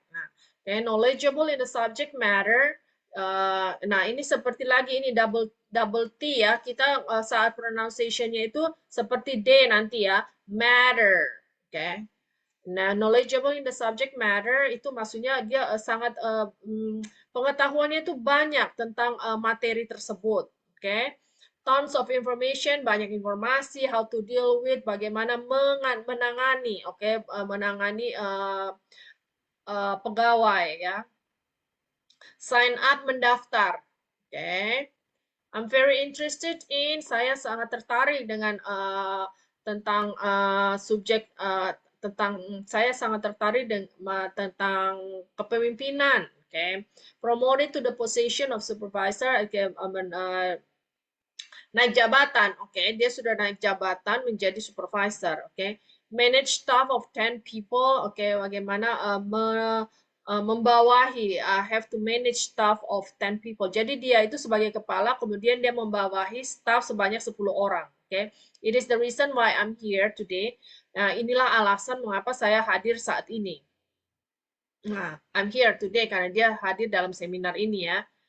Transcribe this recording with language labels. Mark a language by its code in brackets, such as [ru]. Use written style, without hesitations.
[en] Nah, knowledgeable in the subject matter. [id] Nah, ini seperti lagi ini double T ya. Kita saat pronunciation-nya itu seperti D nanti ya. Matter. Oke. Nah, [en] knowledgeable in the subject matter [id] itu maksudnya dia sangat pengetahuannya itu banyak tentang materi tersebut. Oke. [en] Tons of information, [id] banyak informasi, [en] how to deal with, [id] bagaimana menangani, oke, menangani pegawai ya. [en] Sign up, [id] mendaftar. Oke. [en] I'm very interested in, [id] saya sangat tertarik dengan tentang subjek saya sangat tertarik dengan tentang kepemimpinan. [en] Okay, promoted to the position of supervisor. [id] Okay, naik jabatan. Okay, dia sudah naik jabatan menjadi supervisor. [en] Okay, manage staff of 10 people. Okay, [id] bagaimana membawahi, [en] have to manage staff of 10 people. [id] Jadi dia itu sebagai kepala, kemudian dia membawahi staff sebanyak 10 orang. [en] Okay, it is the reason why I'm here today. [id] Nah, inilah alasan mengapa saya hadir saat ini. Nah, [en] I'm here today [id] karena dia hadir dalam seminar ini ya.